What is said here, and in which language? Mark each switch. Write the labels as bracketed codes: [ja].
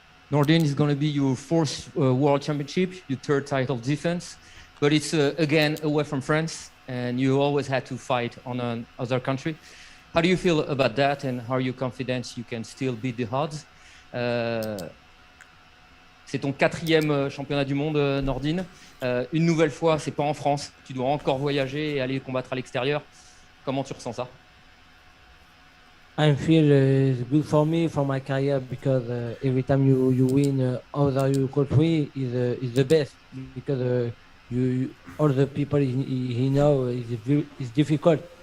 [en] Nordine is going to be your fourth World Championship, your third title defense, but it's again away from France, and you always had to fight on another country. How do you feel about that, and how are you confident you can still beat the odds? [fr] C'est ton 4e championnat du monde, Nordine. Une nouvelle fois, c'est pas en France. Tu dois encore voyager et aller combattre à l'extérieur. Comment tu ressens ça? [en] I feel it's good for me, for my career, because every time you win other your country is the best, because you all the people he know is difficult.